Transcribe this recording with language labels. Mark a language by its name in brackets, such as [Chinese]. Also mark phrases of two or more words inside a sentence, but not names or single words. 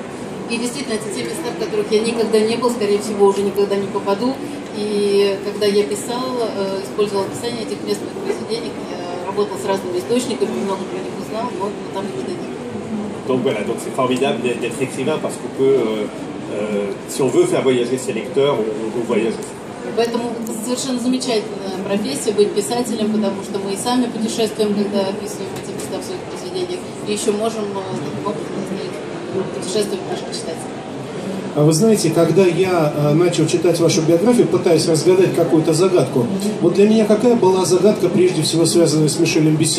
[Russian] И действительно, это те места, в которых я никогда не был, скорее всего, уже никогда не попаду. И когда я писал, использовал описание этих местных произведений, я работал с разными источниками, много про них узнал, но там никогда не был. [French] Donc voilà, donc c'est formidable d'être écrivain parce qu'on peut, si on veut faire voyager ses lecteurs, on voyage aussi. [Russian] Поэтому это совершенно замечательная профессия быть писателем, потому что мы и сами путешествуем, когда описываем эти места в своих произведениях, и еще можем таким образом заставить путешествовать наших читателей. Вы знаете, когда я начал читать вашу биографию, пытаясь разгадать какую-то загадку, вот для меня какая была загадка, прежде всего связанная с Мишелем Бюсси?